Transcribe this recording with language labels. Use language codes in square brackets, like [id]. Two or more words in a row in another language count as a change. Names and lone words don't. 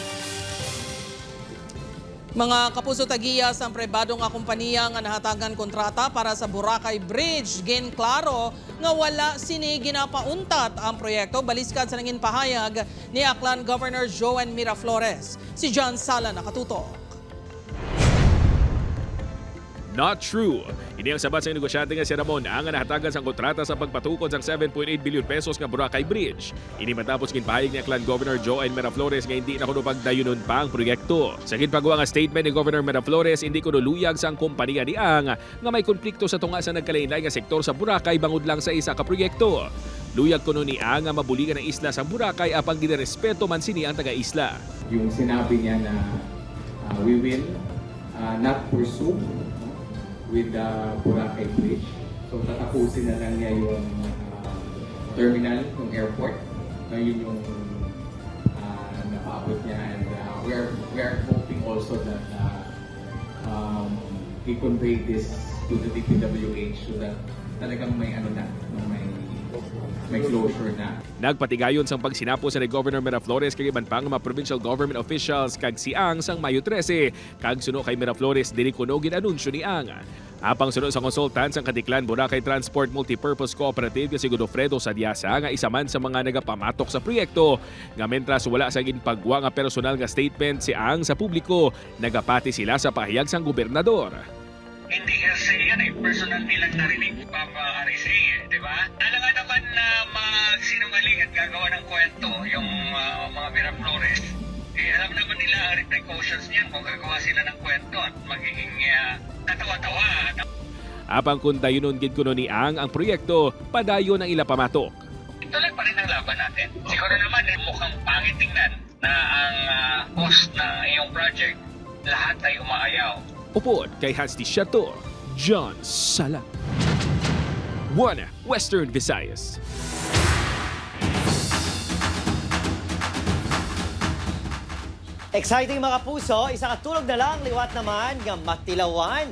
[hil] Mga kapuso, tagiya sa pribado nga kompanya nga nahatagan kontrata para sa Boracay Bridge. Gin klaro nga wala sini ginapauntat ang proyekto. Baliskad sa nangin pahayag ni Aklan Governor Joan Miraflores. Si John Sala nakatutok. [en] Not true. [hil] Ini ang sabat sa negosyante nga si Ramon ang nahatagan sang kontrata sa pagpatukod sang 7.8 billion pesos nga Boracay Bridge. Ini matapos ginpahayag ni Aklan Governor Joan Miraflores nga hindi na kuno pagdayunon pa ang proyekto. Sa ginpagawa nga statement ni Governor Miraflores, hindi kuno luyag sang kompanya ni Ang nga may konflikto sa tunga sa nagkalain-lain nga sektor sa Boracay bangod lang sa isa ka proyekto. Luyag kuno ni Ang nga mabuligan ang isla sa Boracay apang ginerespeto man sini ang taga-isla. [tl] Yung sinabi niya na [en] we will not pursue with the Boracay Bridge. [tl] So tatapusin na lang niya yung terminal, yung airport. Ngayon yung napaabot niya, [en] and we are hoping also that we convey this to the DPWH so that [tl] talagang may may closure na. [hil] Nagpatigayon sang pagsinapos ni Governor Miraflores kag iban pang mga provincial government officials kag si Ang sang Mayo 13 kag suno kay Miraflores dili kuno ginanunsyo ni Ang. Apang suno sa consultant sang Katiklan Boracay Transport Multipurpose Cooperative si Godofredo Sadiasa nga isa man sa mga nagapamatok sa proyekto nga mentras wala sa ginpagwa nga personal nga statement si Ang sa publiko, nagapati sila sa pahayag sang gobernador. [tl] Hindi kasi yan personal nilang narinig papa-RC, di ba? Alam nga naman na magsinungaling at gagawa ng kwento yung mga Miraflores. Alam naman nila ang repercussions niyan kung gagawa sila ng kwento at magiging katawa-tawa. [hil] Apang kung dayunon gid kuno ni Ang proyekto, padayon ang ila pamatok. [tl] Tuloy pa rin ang laban natin. Siguro naman mukhang pangit tingnan na ang cost ng iyong project, lahat ay umaayaw. [hil] Upod kay Hans Di Chateau, John Sala. [en] One Western Visayas. [hil] Exciting mga puso, isa katulog na lang, liwat naman nga matilawan.